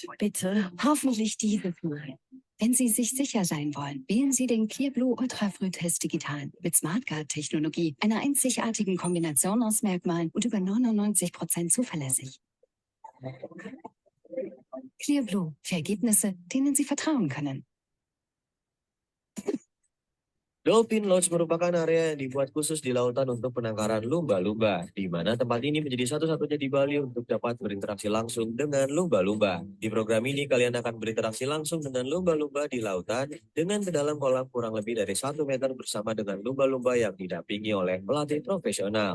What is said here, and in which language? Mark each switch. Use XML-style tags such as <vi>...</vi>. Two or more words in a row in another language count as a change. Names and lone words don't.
<de>Bitte, hoffentlich dieses Mal. Wenn Sie sich sicher sein wollen, wählen Sie den Clearblue Ultrafrühtest Digital mit SmartGuard-Technologie, einer einzigartigen Kombination aus Merkmalen und über 99% zuverlässig. Clearblue, für Ergebnisse, denen Sie vertrauen können.</de> <id>Dolphin Lodge merupakan area yang dibuat khusus di lautan untuk penangkaran lumba-lumba, di mana tempat ini menjadi satu-satunya di Bali untuk dapat berinteraksi langsung dengan lumba-lumba. Di program ini, kalian akan berinteraksi langsung dengan lumba-lumba di lautan dengan ke dalam kolam kurang lebih dari 1 meter bersama dengan lumba-lumba yang didampingi oleh pelatih profesional.</id>